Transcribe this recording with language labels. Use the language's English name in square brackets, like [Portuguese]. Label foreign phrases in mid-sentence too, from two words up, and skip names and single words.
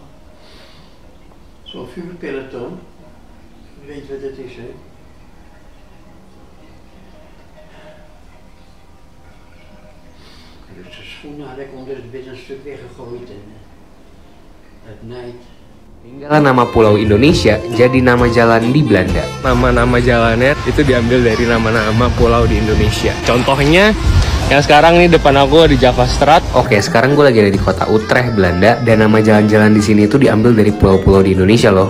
[Dutch] Zo'n vuurpeloton, je weet wat het is, hè? Dus de schoenen had ik onder het bed een stuk weggegooid en het nijd. [Indonesian] Tinggal nama Pulau Indonesia jadi nama jalan di Belanda. Nama-nama jalannya itu diambil dari nama-nama pulau di Indonesia. Contohnya yang sekarang nih depan aku di Javastraat. Oke, sekarang gue lagi ada di kota Utrecht, Belanda, dan nama jalan-jalan di sini itu diambil dari pulau-pulau di Indonesia loh.